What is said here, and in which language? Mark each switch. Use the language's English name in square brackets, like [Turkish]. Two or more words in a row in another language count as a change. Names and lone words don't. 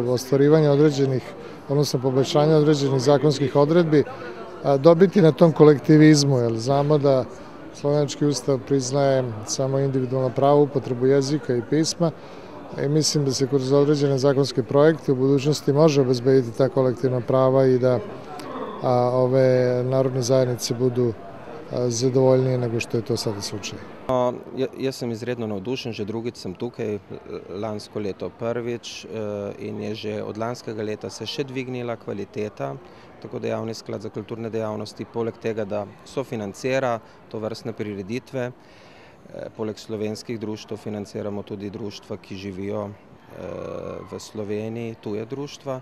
[Serbian] ostvarivanja određenih, odnosno poboljšanja određenih zakonskih odredbi dobiti na tom kolektivizmu, jer znamo da slovenački ustav priznaje samo individualno pravo, upotrebu jezika i pisma i mislim da se kroz određene zakonske projekte u budućnosti može obezbediti ta kolektivna prava i da ove narodne zajednice budu zadovoljnije nego što je to sada slučaj. [Slovenian] Jaz sem izredno navdušen, že drugič sem tukaj, lansko leto prvič in je že od lanskega leta se še dvignila kvaliteta, tako da Javni sklad za kulturne dejavnosti poleg tega, da sofinancira tovrstne prireditve, poleg slovenskih društev financiramo tudi društva, ki živijo v Sloveniji, tuje društva.